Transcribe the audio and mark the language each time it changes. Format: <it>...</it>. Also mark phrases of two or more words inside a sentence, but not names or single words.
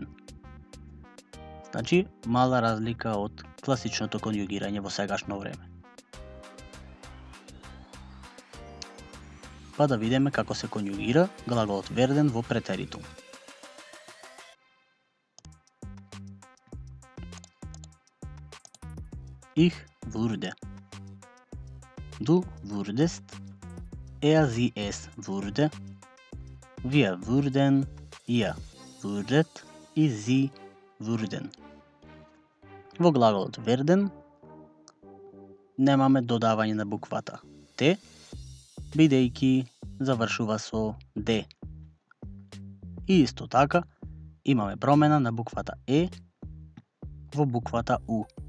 <mk>Значи, мала разлика од класичното конјугирање во сегашно време. Па да видиме како се конјугира глаголот werden во претеритум.</mk> <de>Ich wurde. Du wurdest. Sie es wurde. Wir wurden. Ihr wurdet. И sie wurden.</de> <mk>Во глаголот werden немаме додавање на буквата Т, бидејќи завршува со Д. И исто така имаме промена на буквата Е во буквата У.</mk>